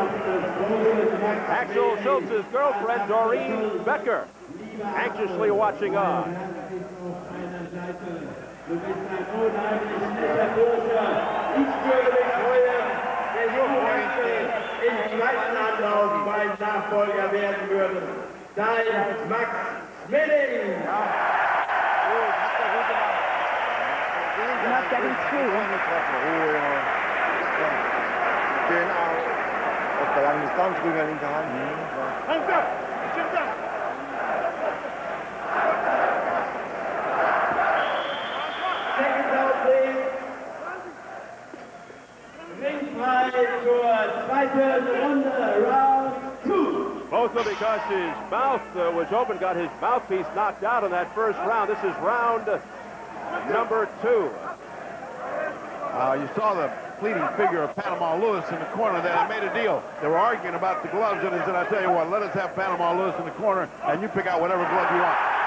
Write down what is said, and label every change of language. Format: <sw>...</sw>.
<en>Axel Schulz's girlfriend, Doreen Becker, anxiously watching on.</en> <de>Im zweiten Anlauf mein Nachfolger werden würden. Da ist Max Schmeling.</de> <en>You're not getting through.</en> <de>Den auf der langen Distanz rüber, linke Hand.</de> <en>Second out, please.</en> <de>Ringfrei zur zweiten Runde,</de> <en>round 2. Botha, because his mouth was open, got his mouthpiece knocked out in that first round. This is round number 2. You saw the fleeting figure of Panama Lewis in the corner there. They made a deal. They were arguing about the gloves, and he said, I tell you what, let us have Panama Lewis in the corner, and you pick out whatever glove you want.</en>